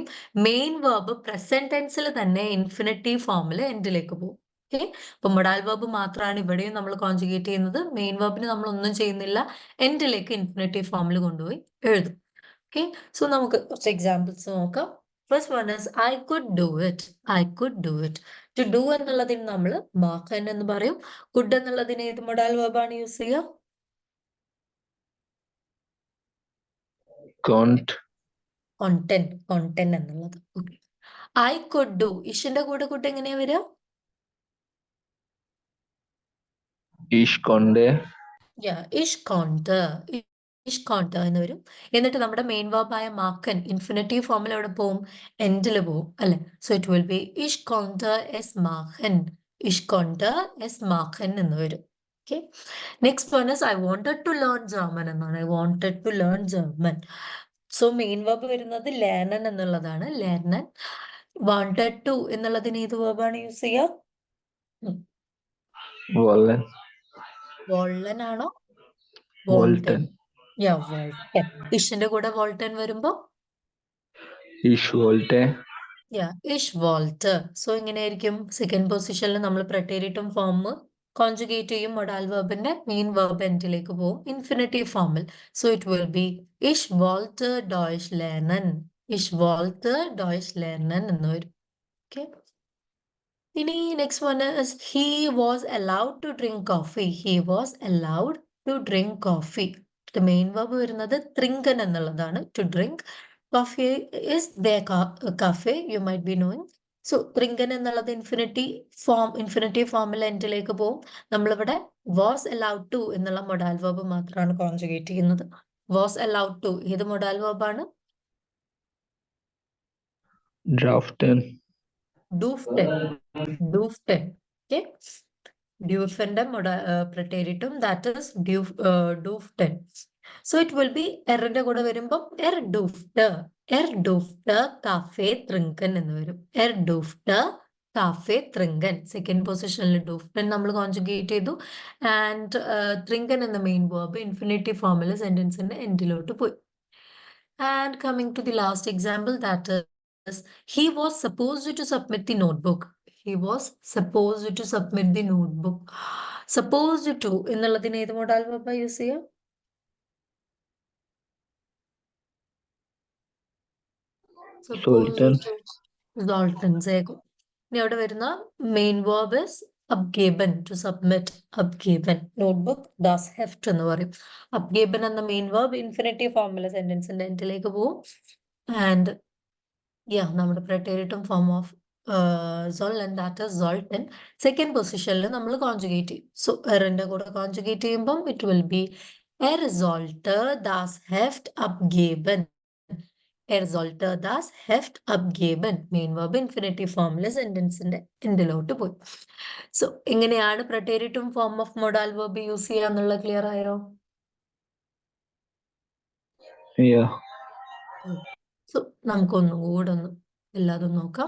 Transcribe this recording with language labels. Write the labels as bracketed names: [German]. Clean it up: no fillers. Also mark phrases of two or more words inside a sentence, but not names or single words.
[English] main verb present [Malayalam] ടെൻസിൽ തന്നെ ഇൻഫിനിറ്റീവ് ഫോമിൽ എൻഡിലേക്ക് പോകും. ഓക്കെ, അപ്പൊ [English] modal verb [Malayalam] മാത്രമാണ് ഇവിടെയും നമ്മൾ കോൺജുഗേറ്റ് ചെയ്യുന്നത്. മെയിൻ വെർബിന് നമ്മൾ ഒന്നും ചെയ്യുന്നില്ല, എൻഡിലേക്ക് ഇൻഫിനിറ്റീവ് ഫോമിൽ കൊണ്ടുപോയി എഴുതും. [English] okay, so [Malayalam] നമുക്ക് കുറച്ച് എക്സാമ്പിൾസ് നോക്കാം. [English] first one is I could do it. I could do it. To do [Malayalam] എന്നുള്ളതിന് നമ്മൾ maken എന്ന് പറയും. Could എന്നുള്ളതിന് ഏത് മൊഡാൽ വെർബാണ് യൂസ് ചെയ്യുക? Content എന്നുള്ളത്. [English] Okay. I could do. [Malayalam] ഇഷിന്റെ കൂടെ could എങ്ങനെയാ വരിക? [German] Ich konnte. Yeah, ich konnte. Ich konnte എന്ന് വരും. [Malayalam] എന്നിട്ട് നമ്മുടെ മെയിൻ വെർബായ maken ഇൻഫിനിറ്റീവ് ഫോമിൽ എവിടെ പോവും? എൻഡിൽ പോവും അല്ലെ. [English] so it will be [German] ich konnte es machen. Ich konnte es machen [Malayalam] എന്ന് വരും. [English] okay, next one is I wanted to learn German എന്നാണ്. I wanted to learn German. [Malayalam] സോ മെയിൻ വെർബ് വരുന്നത് lernen എന്നുള്ളതാണ്. lernen. [English] wanted to [Malayalam] എന്നുള്ളതിന് ഏത് വെർബാണ് യൂസ് ചെയ്യുക? [German] Wollen. [Malayalam] wollen ആണോ? [German] Wollten. Yeah, wollten. [Malayalam] ഇഷിന്റെ കൂടെ wollten വരുമ്പോ [German] Ich wollte. Yeah, ich wollte. [Malayalam] സോ ഇങ്ങനെയായിരിക്കും. സെക്കൻഡ് പൊസിഷനിൽ നമ്മൾ പ്രിട്ടേരിട്ടും ഫോം കോൺജുഗേറ്റ് ചെയ്യും. മൊഡാൽ വെർബിന്റെ മെയിൻ വെർബ് എൻഡിലേക്ക് പോകും ഇൻഫിനിറ്റീവ് ഫോമിൽ. [English] so it will be [German] ich wollte Deutsch lernen. Ich wollte Deutsch lernen [Malayalam] എന്ന് വരും. [English] okay, ini next one is he was allowed to drink coffee. He was allowed to drink coffee. [Malayalam] മെയിൻ വെർബ് വരുന്നത് trinken എന്നുള്ളതാണ്. [English] To drink. Coffee is their cafe, you might be knowing. [Malayalam] So trinken എന്നുള്ളത് ഇൻഫിനിറ്റീവ് ഫോമിൽ എൻഡിലേക്ക് പോകും. നമ്മളിവിടെ [English] was allowed to [Malayalam] എന്നുള്ള മൊഡാൽ വെർബ് മാത്രമാണ് കോൺജുഗേറ്റ് ചെയ്യുന്നത്. [English] was allowed to [Malayalam] ഏത് മൊഡാൽ വെർബാണ്? [German] Draften. Durften. Durften. Okay. Durfende പ്രിട്ടേരിട്ടും [English] that is [German] Durften. [English] So it will be [Malayalam] എറിന്റെ കൂടെ വരുമ്പോൾ [German] durfte cafe trinken [Malayalam] എന്ന് വരും. [German] durfte cafe trinken. [Malayalam] സെക്കൻഡ് പൊസിഷനിൽ Durften നമ്മൾ കോൺജുഗേറ്റ് ചെയ്തു. ആൻഡ് trinken എന്ന മെയിൻ വേർബ് ഇൻഫിനിറ്റീവ് ഫോമിൽ സെന്റൻസിന്റെ എൻഡിലോട്ട് പോയി. [English] and coming to the last example, ദാറ്റ് is he was supposed to submit the notebook. He was supposed to submit the notebook. Supposed to [Malayalam] എന്നുള്ളതിന് ഏത് മൊഡാൽ വെർബാ യൂസ് ചെയ്യുക? [German] Sollten. Sollten. [Malayalam] ഇനി അവിടെ വരുന്ന [English] main verb is abgeben, to submit. [Malayalam] Abgeben. നോട്ട്ബുക്ക് [German] das Heft [Malayalam] എന്ന് പറയും. abgeben എന്ന മെയിൻ വേർബ് ഇൻഫിനിറ്റീവ് ഫോമിലെ സെന്റൻസിന്റെ എൻഡിലേക്ക് പോകും. ആൻഡ് നമ്മുടെ പ്രിട്ടേരിട്ടും ഫോം ഓഫ് sollen, [English] that is sollten. [Malayalam] സെക്കൻഡ് പൊസിഷനിൽ നമ്മൾ കോൺജുഗേറ്റ് ചെയ്യും. സോ എറിന്റെ കൂടെ കോൺജുഗേറ്റ് ചെയ്യുമ്പോൾ [English] it will be [German] sollte das Heft abgeben. sollte das Heft abgeben. [Malayalam] മെയിൻ വെർബ് ഇൻഫിനിറ്റീവ് ഫോമിലെ സെന്റൻസിന്റെ എൻഡിലോട്ട് പോയി. സോ എങ്ങനെയാണ് പ്രിട്ടേരിട്ടും ഫോം ഓഫ് മൊഡാൽ വെർബ് യൂസ് ചെയ്യുക എന്നുള്ള ക്ലിയർ ആയോ? [English] Yeah. [Malayalam] സോ നമുക്കൊന്നും കൂടെ ഒന്ന് എല്ലാതും നോക്കാം.